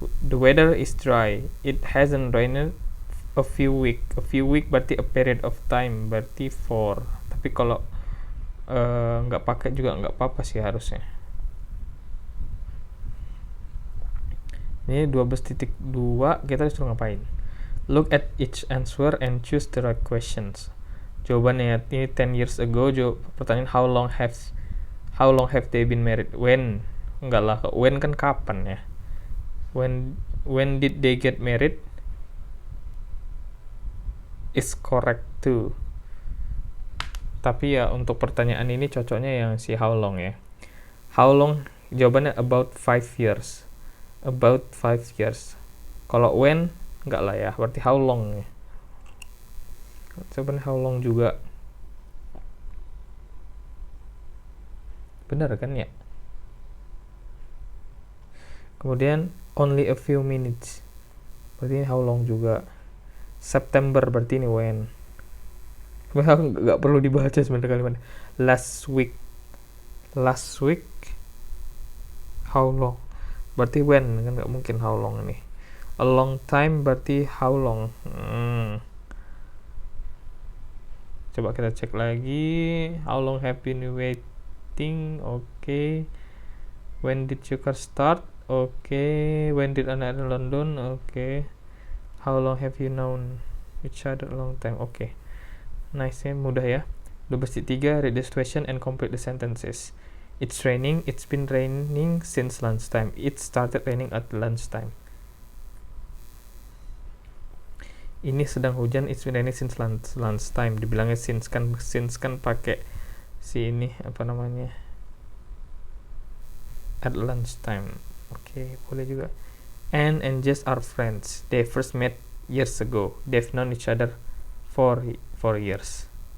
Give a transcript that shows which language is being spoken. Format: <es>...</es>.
<en>The weather is dry. It hasn't rained a few week berarti a period of time, berarti for.</en> <id>Tapi kalau nggak pakai juga nggak apa-apa sih harusnya. Ini 12.2 kita disuruh ngapain?</id> <en>Look at each answer and choose the right questions.</en> <id>Jawabannya ini</id> <en>10 years ago. Pertanyaan how long have they been married? When?</en> <id>Enggak lah, when kan kapan ya?</id> <en>When did they get married? Is correct too.</en> <id>Tapi ya untuk pertanyaan ini cocoknya yang si</id> <en>how long</en> <id>ya.</id> <en>How long? Jawabannya about 5 years. About 5 years.</en> <id>Kalau when enggak lah ya, berarti how long ya. Jawabannya how long juga. Benar kan ya?</id> <en>Kemudian only a few minutes.</en> <id>Berarti ini how long juga. September berarti ini when. Nggak perlu dibaca sebenarnya kalimatnya.</id> <en>Last week how long berarti when,</en> <id>kan nggak mungkin</id> <en>how long ini. A long time berarti how long.</en> <id>Coba kita cek lagi.</id> <en>How long have been waiting? Okay. When did your car start? Okay. When did Anda in London? Okay. How long have you known each other? A long time. Okay. Nice ya,</en> <id>mudah ya.</id> <en>12.3, read the question and complete the sentences. It's raining. It's been raining since lunchtime. It started raining at lunchtime.</en> <id>Ini sedang hujan.</id> <en>It's been raining since lunchtime.</en> <id>Dibilangnya since kan pakai si ini apa namanya?</id> <en>At lunchtime.</en> <id>Oke, boleh juga.</id> <en>Anne and Jess are friends. They first met years ago. They've known each other for years.</en>